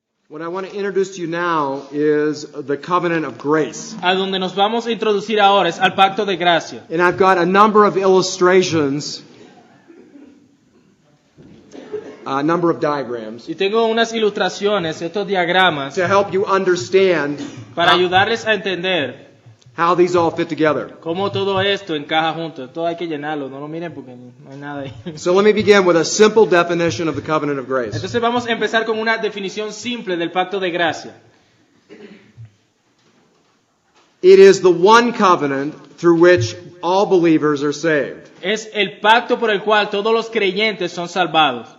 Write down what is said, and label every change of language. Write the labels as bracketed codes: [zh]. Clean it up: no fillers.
[en] want to introduce to you now is the covenant of grace. [es] A donde nos vamos a introducir ahora es al pacto de gracia. [en] And I've got a number of illustrations, a number of diagrams [es] Y tengo unas ilustraciones, estos diagramas, [en] to help you understand [es] para ayudarles a entender [en] how these all fit together. [es] cómo todo esto encaja junto. Todo hay que llenarlo, no lo miren porque no hay nada ahí. [en] So let me begin with a simple definition of the covenant of grace. [es] Entonces vamos a empezar con una definición simple del pacto de gracia. [en] It is the one covenant through which all believers are saved. [es] Es el pacto por el cual todos los creyentes son salvados.